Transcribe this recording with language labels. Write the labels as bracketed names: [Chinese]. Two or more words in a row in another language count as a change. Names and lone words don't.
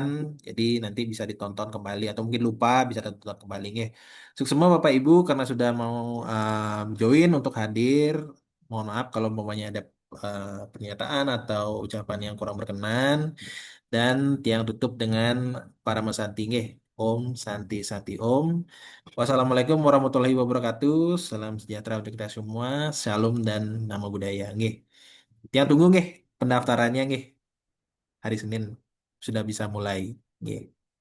[Indonesian] Jadi nanti bisa ditonton kembali atau mungkin lupa bisa ditonton kembali nih. Sukses semua Bapak Ibu karena sudah mau join untuk hadir. Mohon maaf kalau umpamanya ada pernyataan atau ucapan yang kurang berkenan dan tiang tutup dengan para mesanti nggih. [Sanskrit] ॐ शान्ति शान्ति ॐ. [Arabic] والسلام عليكم ورحمة الله وبركاته. [Indonesian] Salam sejahtera untuk kita semua. Shalom dan nama budaya nggih. Tiang tunggu nggih pendaftarannya nggih. Hari Senin sudah bisa mulai nggih.